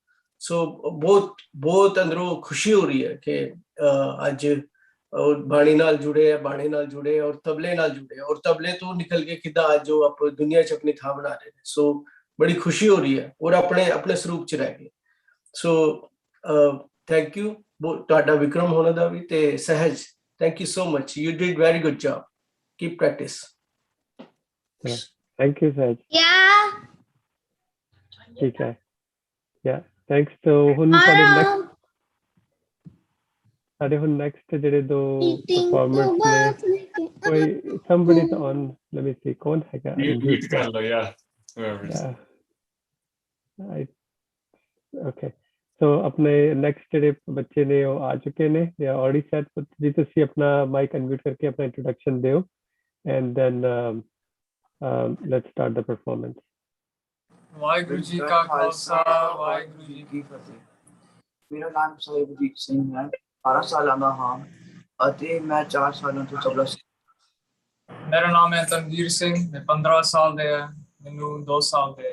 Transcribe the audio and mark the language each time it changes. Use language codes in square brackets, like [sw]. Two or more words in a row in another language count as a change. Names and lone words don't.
[pa] ਸੋ ਬਹੁਤ ਅੰਦਰੋਂ ਖੁਸ਼ੀ ਹੋ ਰਹੀ ਹੈ ਕਿ ਅੱਜ ਬਾਣੀ ਨਾਲ ਜੁੜੇ ਔਰ ਤਬਲੇ ਨਾਲ ਜੁੜੇ, ਔਰ ਤਬਲੇ ਤੋਂ ਨਿਕਲ ਕੇ ਕਿੱਦਾਂ ਅੱਜ ਉਹ ਆਪਣੀ ਦੁਨੀਆ 'ਚ ਆਪਣੀ ਥਾਂ ਬਣਾ ਰਹੇ ਨੇ। ਸੋ ਬੜੀ ਖੁਸ਼ੀ ਹੋ ਰਹੀ ਹੈ, ਔਰ ਆਪਣੇ ਸਰੂਪ 'ਚ ਰਹਿ ਗਏ। [en] so thank you [pa] ਤੁਹਾਡਾ ਵਿਕਰਮ ਹੋਣਾ ਦਾ ਵੀ, ਤੇ ਸਹਿਜ [en] thank you so much, you did very good job, keep practice. Thank you, Sahaj. Yeah. [hi] ठीक है, [en] yeah, thanks. [pa] तो ਹੁਣ ਸਾਡੇ ਹੁਣ next ਜਿਹੜੇ ਦੋ performers ਨੇ, ਕੋਈ [en] somebody is on, let me see [pa] ਕੌਣ ਹੈਗਾ। Mute ਕਰ ਲਓ, [en] yeah, whoever is. Okay, so [pa] ਆਪਣੇ next ਜਿਹੜੇ ਬੱਚੇ ਨੇ ਉਹ ਆ ਚੁੱਕੇ ਨੇ, [en] they are already set. [pa] ਜੀ ਤੁਸੀਂ ਆਪਣਾ [en] mic unmute [pa] ਕਰਕੇ ਆਪਣਾ introduction ਦਿਓ, [en] and then let's start the performance. [pa] ਵਾਹਿਗੁਰੂ ਜੀ ਕਾ ਖਾਲਸਾ, ਵਾਹਿਗੁਰੂ ਜੀ ਕੀ ਫਤਿਹ। ਮੇਰਾ ਨਾਮ ਸਾਹਿਬਜੀਤ ਸਿੰਘ ਹੈ, 12 ਸਾਲਾਂ ਦਾ ਹਾਂ ਅਤੇ ਮੈਂ 4 ਸਾਲਾਂ ਤੋਂ ਤਬਲਾ ਸਿੱਖਦਾ। ਮੇਰਾ ਨਾਮ ਹੈ ਤਨਵੀਰ ਸਿੰਘ, ਮੈਂ 15 ਸਾਲ ਦੇ ਹਾਂ, ਮੈਨੂੰ 2 ਸਾਲ ਦੇ।